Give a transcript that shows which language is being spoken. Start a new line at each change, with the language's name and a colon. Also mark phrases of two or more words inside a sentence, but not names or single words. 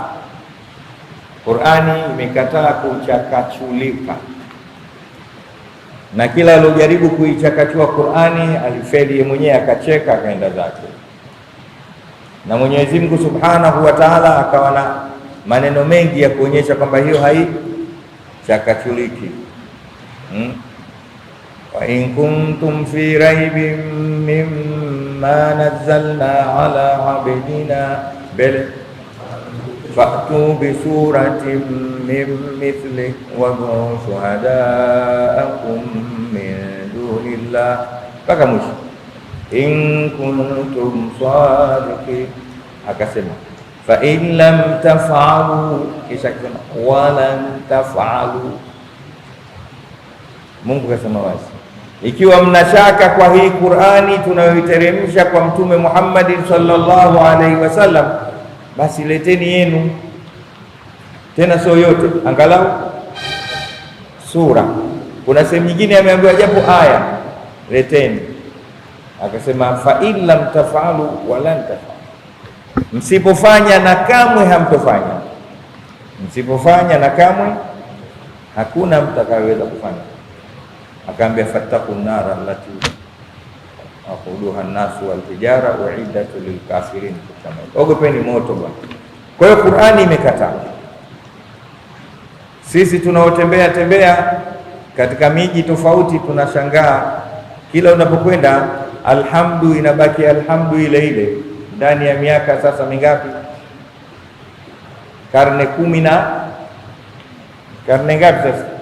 Swahili: Qur'ani imekataa kuchakachulika, na kila alojaribu kuichakachua Qur'ani alifeli yeye mwenyewe, akacheka akaenda zake. Na Mwenyezi Mungu
Arabic: سبحانه وتعالى
Swahili: akawa na maneno mengi ya kuonyesha kwamba hiyo haichakachuliki.
Arabic: وإن كنتم في ريب مما نزلنا على عبدنا فأتوا بسورة من مثله وشهداءكم من دون الله,
Swahili: mpaka mwisho.
Arabic: إن كنتم صادقين,
Swahili: akasema
Arabic: فإن لم تفعلوا,
Swahili: kisha akasema
Arabic: ولن تفعلوا.
Swahili: Mungu kasema wazi, ikiwa mnashaka kwa hii Qur'ani tunayoiteremsha kwa Mtume Muhammad
Arabic: صلى الله عليه وسلم,
Swahili: basi leteni yenu, tena sio yote, angalau sura. Kuna sehemu nyingine ameambiwa japo aya, leteni.
Arabic: Akasema فإن لم تفعلوا ولن تفعلوا,
Swahili: msipofanya na kamwe hamtofanya. Msipofanya na kamwe hakuna mtakayeweza kufanya.
Arabic: Akaambia فاتقوا النار التي وقودها الناس والحجارة أعدت للكافرين,
Swahili: ogopeni moto bwana. Kwa hiyo Qur'ani imekataa. Sisi tunaotembea tembea katika miji tofauti tunashangaa, kila unapokwenda alhamdu inabaki alhamdu ile ile. Ndani ya miaka sasa mingapi? Karne 10 na karne ngapi sasa?